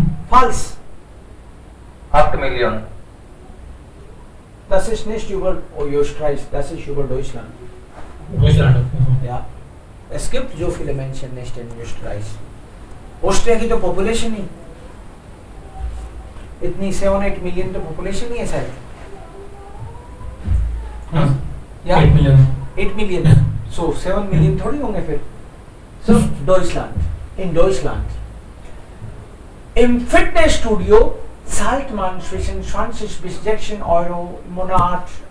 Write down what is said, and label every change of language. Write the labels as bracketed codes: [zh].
[de] Falsch. 8 Millionen. Das ist nicht über Österreich, das ist über Deutschland. Deutschland. Ja. Es gibt so viele Menschen nicht in Österreich. [hi] Austria की तो population ही इतनी 7-8 million तो population ही है शायद. या [en] 8 million. [hi] 8 million. सो 7 million थोड़ी होंगे फिर. [de] So Deutschland, in Deutschland, im Fitnessstudio zahlt man zwischen 20 bis 16 Euro im Monat.